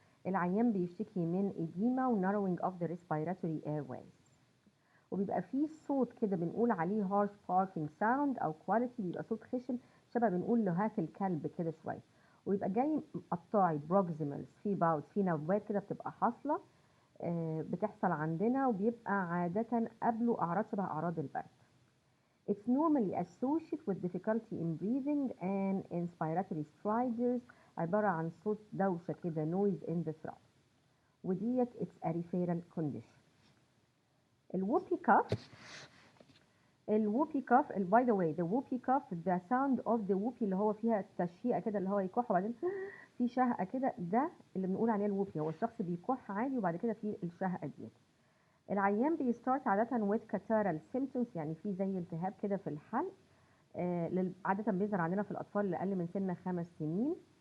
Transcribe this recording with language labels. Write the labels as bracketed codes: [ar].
[ar] العيان بيشتكي من edema و narrowing of the respiratory airways، وبيبقى فيه صوت كده بنقول عليه [en] harsh barking sound [ar] أو quality، بيبقى صوت خشن شبه بنقول لهات الكلب كده شوية، ويبقى جاي مقطعي proximals في باوز في نبوات كده بتبقى حاصلة بتحصل عندنا، وبيبقى عادة قبله أعراض شبه أعراض البرد. [en] It's normally associated with difficulty in breathing and inspiratory stridors، [ar] عبارة عن صوت دوشة كده [en] noise in the throat، وديت it's a referral condition. [ar] الووبي كاف [en] by the way the whoopee [ar] cough the sound of the whoopee اللي هو فيها التشهيقة كده اللي هو يكح وبعدين في شهقة كده، ده اللي بنقول عليه الووبي، هو الشخص بيكح عادي وبعد كده في الشهقة ديت. العيان بيستارت عادة [en] with catarrhal symptoms، [ar] يعني في زي التهاب كده في الحلق، عادة بيظهر عندنا في الأطفال اللي أقل من سن 5 سنين.